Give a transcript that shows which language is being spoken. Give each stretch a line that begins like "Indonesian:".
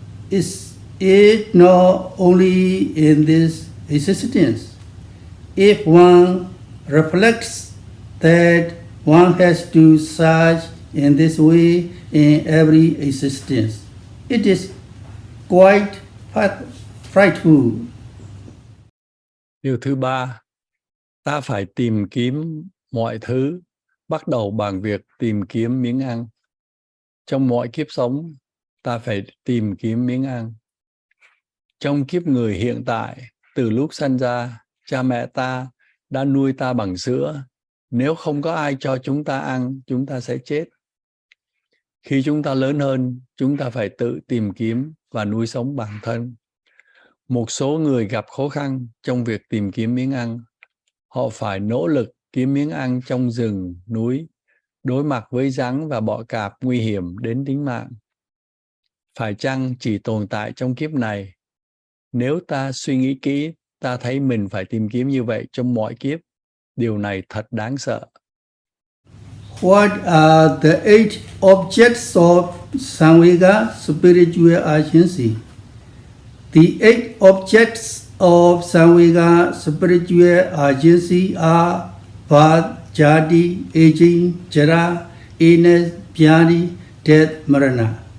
English: Is it not only in this existence? If one reflects that one has to search in this way in every existence, it is quite frightful.
Vietnamese: Điều thứ ba, ta phải tìm kiếm mọi thứ, bắt đầu bằng việc tìm kiếm miếng ăn. Trong mọi kiếp sống, ta phải tìm kiếm miếng ăn. Trong kiếp người hiện tại, từ lúc sanh ra, cha mẹ ta đã nuôi ta bằng sữa. Nếu không có ai cho chúng ta ăn, chúng ta sẽ chết. Khi chúng ta lớn hơn, chúng ta phải tự tìm kiếm và nuôi sống bản thân. Một số người gặp khó khăn trong việc tìm kiếm miếng ăn. Họ phải nỗ lực kiếm miếng ăn trong rừng, núi, đối mặt với rắn và bọ cạp nguy hiểm đến tính mạng. Phải chăng chỉ tồn tại trong kiếp này? Nếu ta suy nghĩ kỹ, ta thấy mình phải tìm kiếm như vậy trong mọi kiếp. Điều này thật đáng sợ.
English: What are the 8 objects of Samvega spiritual agency? The 8 objects of Samvega spiritual agency are birth, jati, aging, jara, illness, vyadi, death, marana.